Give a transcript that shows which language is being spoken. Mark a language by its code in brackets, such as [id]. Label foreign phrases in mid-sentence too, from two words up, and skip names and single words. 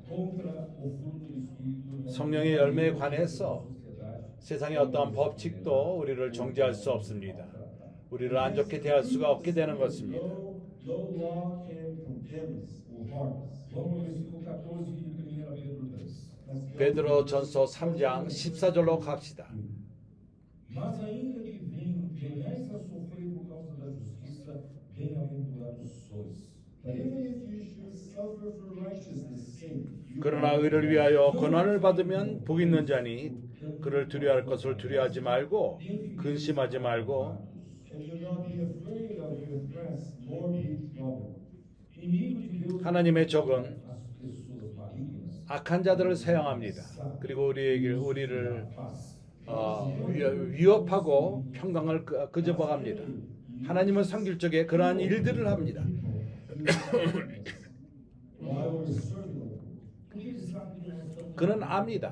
[ko] 성령의 열매에 관해서 세상의 어떠한 법칙도 우리를 정죄할 수 없습니다. 우리를 안 좋게 대할 수가 없게 되는 것입니다. 베드로 전서 3장 14절로 갑시다. [pt] Mas ainda que venhais a sofrer por causa da justiça, bem-aventurados sois. [en] But even if you should suffer for righteousness' sake, [ko] 그러나 의를 위하여 고난을 받으면 복 있는 자니 그를 두려워할 것을 두려워하지 말고 근심하지 말고 [en] and do not be afraid of your threats, nor be troubled. [pt] Inimigo de Deus [ko] 하나님의 적은 [pt] as pessoas malignas, [ko] 악한 자들을 사용합니다. 그리고 우리를 paz. 위협하고 평강을 끄집어갑니다. 하나님을 섬길 적에 그러한 일들을 합니다. 그는 압니다.